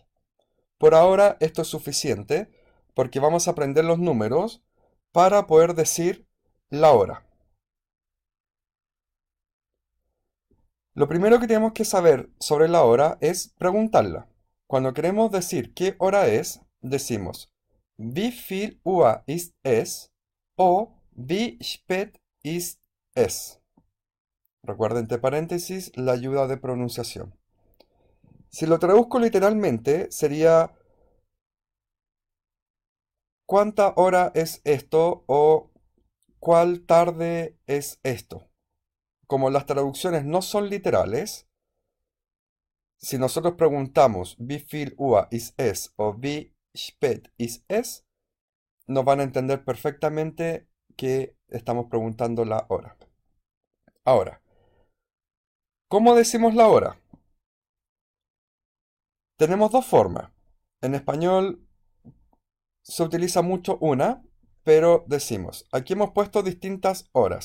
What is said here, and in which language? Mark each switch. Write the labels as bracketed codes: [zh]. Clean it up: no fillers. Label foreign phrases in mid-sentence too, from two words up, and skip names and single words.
[es] Por ahora esto es suficiente porque vamos a aprender los números para poder decir la hora. Lo primero que tenemos que saber sobre la hora es preguntarla. Cuando queremos decir qué hora es, decimos [de] Wie viel Uhr ist es? [es] O [de] Wie spät ist es? [es] Recuerden entre paréntesis la ayuda de pronunciación. Si lo traduzco literalmente, sería ¿cuánta hora es esto? O ¿cuál tarde es esto? Como las traducciones no son literales, si nosotros preguntamos [de] wie viel Uhr ist es [es] o [de] wie spät ist es, [es] nos van a entender perfectamente que estamos preguntando la hora. Ahora, ¿cómo decimos la hora? Tenemos dos formas. En español se utiliza mucho una, pero decimos, aquí hemos puesto distintas horas.